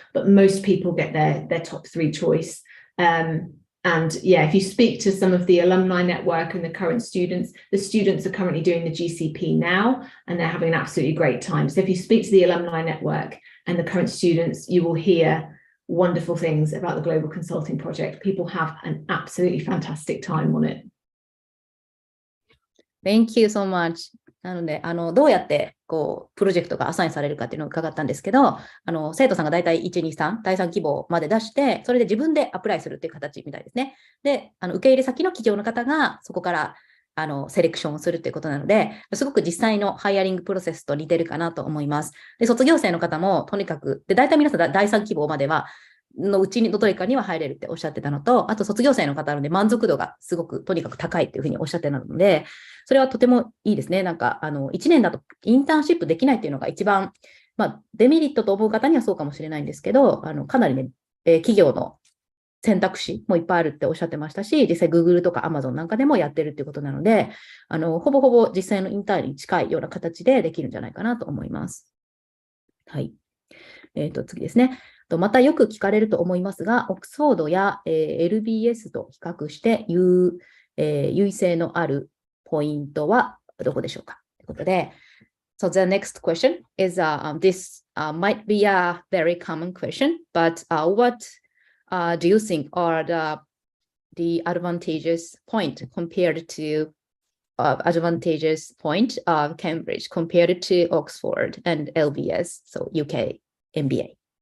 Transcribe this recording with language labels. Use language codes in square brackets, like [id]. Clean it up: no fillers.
[en] But most people get their top 3 choice. And yeah, if you speak to some of the alumni network and the current students, the students are currently doing the GCP now, and they're having an absolutely great time. So if you speak to the alumni network and the current students, you will hear wonderful things about the Global Consulting Project. People have an absolutely fantastic time on it. Thank you so much. [ja] なので、どうやってプロジェクトがアサインされるかっていうのを伺ったんですけど、生徒さんが大体1、2、3、第3希望まで出して、それで自分でアプライするっていう形みたいですね。で、受け入れ先の企業の方がそこからセレクションをするっていうことなので、すごく実際のハイアリングプロセスと似てるかなと思います。で、卒業生の方もとにかく、で、大体皆さん第3希望までは、のうちのどれかには入れるっておっしゃってたのと、あと卒業生の方なので満足度がすごくとにかく高いっていうふうにおっしゃってたので、それはとてもいいですね。なんか1年だとインターンシップできないっていうのが一番、デメリットと思う方にはそうかもしれないんですけど、かなりね、企業の選択肢もいっぱいあるっておっしゃってましたし、実際 Google とか Amazon なんかでもやってるっていうことなので、ほぼほぼ実際のインターンに近いような形でできるんじゃないかなと思います。はい。次ですね。またよく聞かれると思いますが、オックスフォードや、LBS と比較して優位性のあるポイントはどこでしょうかということで、 [en] So the next question is, this might be a very common question, but what do you think are the advantageous point compared to advantageous point of Cambridge compared to Oxford and LBS, so UK MBA?